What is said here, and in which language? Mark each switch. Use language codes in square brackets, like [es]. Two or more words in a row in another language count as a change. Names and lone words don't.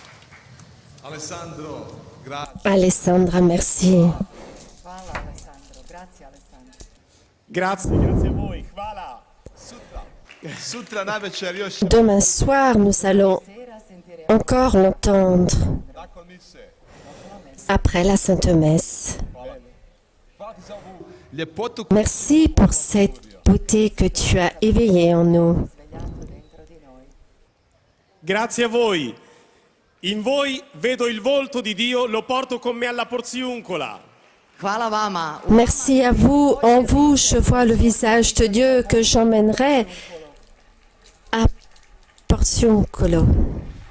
[it] Alessandro, grazie. [fr] Alessandra, merci. [hr] Hvala Alessandro, grazie. [it] Grazie Alessandro. Grazie a voi. [hr] Hvala. Sutra navečer još ćemo [fr] Demain soir, nous allons [it] Sera sentiremo [fr] encore l'entendre [hr] nakon mise. [fr] après la Sainte Messe. [hr] Hvala ti za ovu ljepotu [fr] Merci pour cette beauté que tu as éveillée en nous. [it] svegliato dentro di noi. Grazie a voi. In voi vedo il volto di Dio, lo porto con me alla Porziuncola. [hr] Hvala vama. [fr] Merci à vous. En vous, je vois le visage de Dieu que j'emmènerai à Porziuncolo.